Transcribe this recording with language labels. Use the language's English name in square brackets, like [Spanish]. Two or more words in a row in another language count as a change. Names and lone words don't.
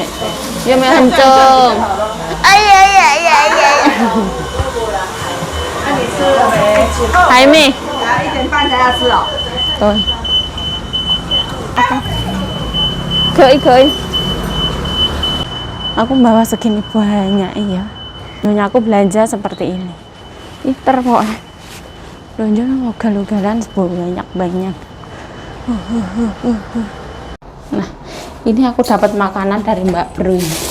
[Chinese] 有没有很重？哎呀！那你吃了没？还没。 1点半才要吃哦。对。 [Indonesian] 可以。Aku bawa segini banyak iya. Nyonya aku belanja seperti ini. Iter pokoknya. Belanja ugal-ugalan banyak. Nah, ini aku dapat makanan dari Mbak Bro.